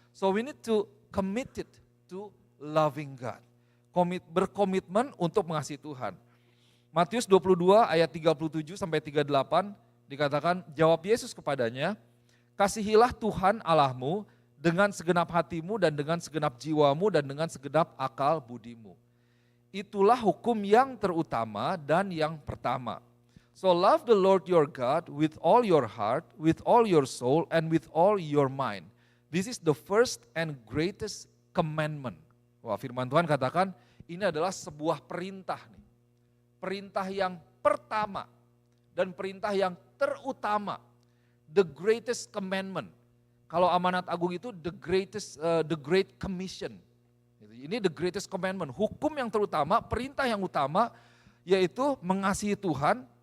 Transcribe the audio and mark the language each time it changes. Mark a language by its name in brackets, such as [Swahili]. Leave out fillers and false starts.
[English] So we need to commit it to loving God. [Indonesian] Berkomitmen untuk mengasihi Tuhan. Matius 22 ayat 37 sampai 38 dikatakan, jawab Yesus kepadanya, kasihilah Tuhan Allahmu dengan segenap hatimu dan dengan segenap jiwamu dan dengan segenap akal budimu. Itulah hukum yang terutama dan yang pertama. [English] So love the Lord your God with all your heart, with all your soul, and with all your mind. This is the first and greatest commandment. [Indonesian] Wah, firman Tuhan katakan ini adalah sebuah perintah nih. Perintah yang pertama dan perintah yang terutama. [English] The greatest commandment. [Indonesian] Kalau amanat agung itu [English] the great commission. [Indonesian] Ini [English] the greatest commandment. [Indonesian] Hukum yang terutama, perintah yang utama yaitu mengasihi Tuhan.